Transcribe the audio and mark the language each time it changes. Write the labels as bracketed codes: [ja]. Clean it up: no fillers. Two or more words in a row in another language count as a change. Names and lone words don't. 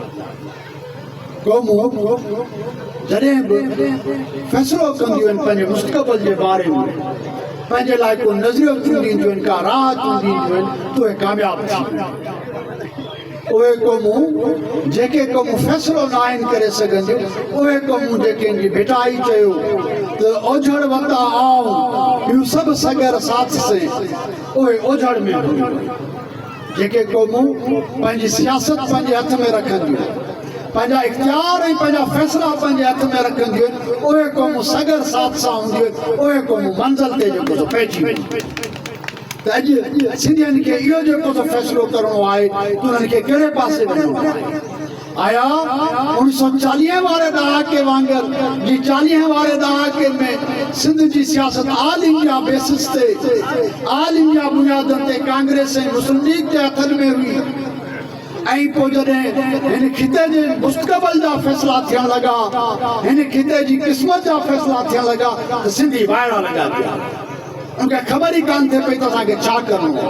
[sd] क़ौमूं जॾहिं बि फ़ैसिलो कंदियूं आहिनि पंहिंजे मुस्तक़बिल जे बारे में, पंहिंजे लाइ को नज़रियो ॾींदियूं आहिनि, का राह ॾींदियूं आहिनि त उहे कामयाबु थी। उहे क़ौमूं जेके क़ौमूं फ़ैसिलो न आहिनि करे सघंदियूं, उहे क़ौमूं जेके इन जी भिटाई चयो त ओझड़ वता आऊं ॿियूं सभु सगर साथ से, उहे ओझड़ में जेके क़ौमूं पंहिंजी सियासत पंहिंजे हथ में रखंदियूं, पंहिंजा इख़्तियार ऐं पंहिंजा फ़ैसिला पंहिंजे हथ में रखंदियूं आहिनि, उहे क़ौमूं सगर साथ सां हूंदियूं आहिनि, उहे क़ौमूं मंज़िल ते जेको थो पहुची वञे। त अॼु सिंधियुनि खे इहो जेको थो फ़ैसिलो करिणो आहे त उन्हनि खे कहिड़े पासे वञिणो आहे। आया 1940 वारे ॾहाके वांगुरु जी 40 वारे ॾहाके में सिंध जी सियासत [en] All India basis [sd] ते, ऑल इंडिया बुनियादनि ते कांग्रेस ऐं मुस्लिम लीग जे हथनि में हुई ऐं पोइ जॾहिं हिन खिते जे मुस्तक़बिल जा फ़ैसिला थियण लॻा, हिन खिते जी क़िस्मत जा फ़ैसिला थियण लॻा त सिंधी वाइड़ा लॻा पिया, उनखे ख़बर ई कान थिए पई त असांखे छा करिणो आहे।